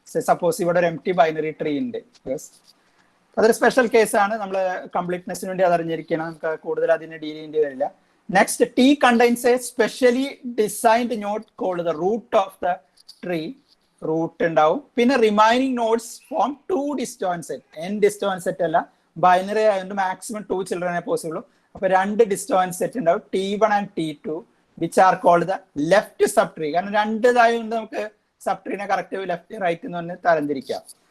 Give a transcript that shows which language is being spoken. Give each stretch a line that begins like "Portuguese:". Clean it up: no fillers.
Malayalam: Suppose ഇവിടെ ഒരു M T binary tree ഉണ്ട്. അതൊരു സ്പെഷ്യൽ കേസ് ആണ്. നമ്മൾ കംപ്ലീറ്റ്നെസ്സിന് വേണ്ടി അത് അറിഞ്ഞിരിക്കണം. നമുക്ക് കൂടുതൽ അതിനെ ഡീൽ ചെയ്യേണ്ടി വരില്ല.
English: Next, T contains a specially designed node called the root of the tree.
Malayalam: Root ഉണ്ടാവും. പിന്നെ remaining notes form 2 ഡിസ്റ്റോൺ set. n ഡിസ്റ്റോൺ set അല്ല, ബൈനറി ആയതുകൊണ്ട് മാക്സിമം 2 ചിൽഡ്രനെ പോസിബിൾ. അപ്പൊ 2 ഡിസ്റ്റോൺ സെറ്റ് ഉണ്ടാവും, T1 and T2,
English: Which are called the left sub tree.
Malayalam: കാരണം 2 ഇതായതുകൊണ്ട് നമുക്ക് sub ട്രീനെ correct left right എന്ന് പറഞ്ഞ് തരംതിരിക്കാം.